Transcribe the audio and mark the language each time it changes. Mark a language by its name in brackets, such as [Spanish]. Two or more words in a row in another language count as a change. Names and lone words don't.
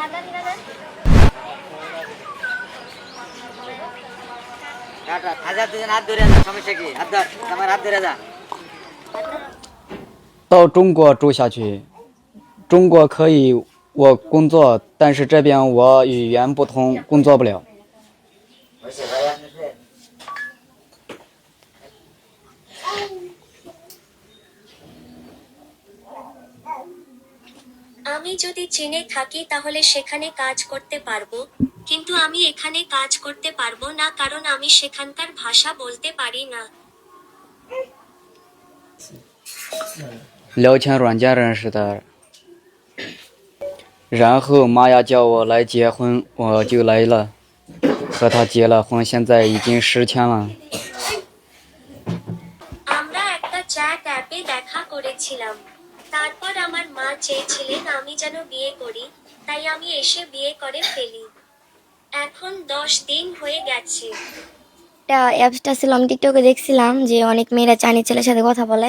[Chinese] 到中国住下去，中国可以我工作，但是这边我语言不通，工作不了。 [Bangla] আমি যদি চীনে থাকি তাহলে সেখানে কাজ করতে পারবো, কিন্তু আমি এখানে কাজ করতে পারবো না কারণ আমি সেখানকার ভাষা বলতে পারি না। [Chinese] 聊天软件认识的，然后妈呀叫我来结婚，我就来了，和他结了婚，现在已经10天了。 [Bangla] আমরা একটা চ্যাট অ্যাপে দেখা করেছিলাম, তারপর আমার মা চেয়েছিলেন আমি যেন বিয়ে করি, তাই আমি এসে বিয়ে করে ফেলি। এখন 10 দিন হয়ে গেছে। অ্যাপসটা ছিল, আমি টিকটকে দেখছিলাম যে অনেক মেয়েরা চাইনিজ ছেলের সাথে কথা বলে।